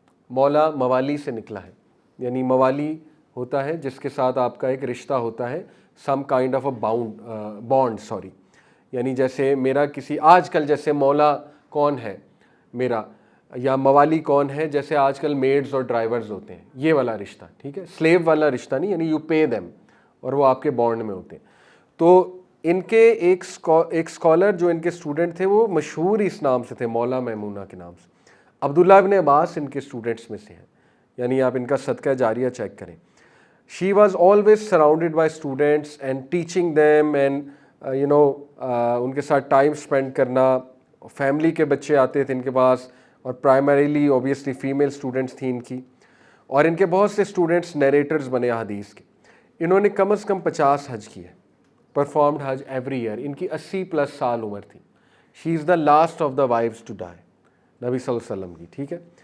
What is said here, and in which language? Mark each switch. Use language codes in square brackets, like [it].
[ur] مولا موالی سے نکلا ہے، یعنی موالی ہوتا ہے جس کے ساتھ آپ کا ایک رشتہ ہوتا ہے، [en] some kind of a bond, [ur] یعنی جیسے میرا کسی، آج کل جیسے مولا کون ہے میرا یا موالی کون ہے، جیسے آج کل میڈز اور ڈرائیورز ہوتے ہیں، یہ والا رشتہ، ٹھیک ہے، سلیو والا رشتہ نہیں، یعنی [en] you pay them [ur] اور وہ آپ کے بانڈ میں ہوتے ہیں. تو ان کے ایک اسکالر جو ان کے اسٹوڈنٹ تھے وہ مشہور اس نام سے تھے, مولا میمونہ کے نام سے. عبداللہ ابن عباس ان کے اسٹوڈنٹس میں سے ہیں, یعنی آپ ان کا صدقہ جاریہ چیک کریں. [en] She was always surrounded by students and teaching them and [ur] ان کے ساتھ ٹائم اسپینڈ کرنا. فیملی کے بچے آتے تھے ان کے پاس, اور پرائمریلی اوبیسلی فیمیل اسٹوڈنٹس تھیں ان کی, اور ان کے بہت سے اسٹوڈنٹس نیریٹرز بنے حدیث کے. انہوں نے کم از کم 50 حج کیے, [en] Performed حج every year. [ur] ان کی 80+ سال عمر تھی. [en] she is the last of the wives to die, [ur] نبی صلی اللہ علیہ وسلم کی, ٹھیک ہے.